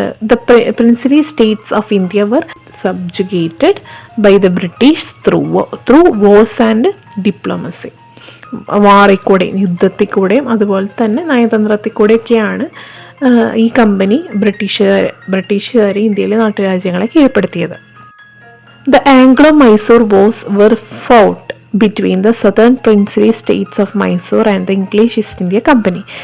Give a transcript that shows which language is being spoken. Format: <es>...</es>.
<en>The princely states of India were subjugated by the British through wars and diplomacy.</en> <ml>വാറിക്കൂടെയും യുദ്ധത്തിൽക്കൂടെയും അതുപോലെ തന്നെ നയതന്ത്രത്തിൽക്കൂടെയൊക്കെയാണ് ഈ company ബ്രിട്ടീഷുകാർ ഇന്ത്യയിലെ നാട്ടുരാജ്യങ്ങളെ കീഴ്പ്പെടുത്തിയത്.</ml> <en>The Anglo-Mysore Wars were fought between the southern princely states of Mysore and the English East India Company.</en>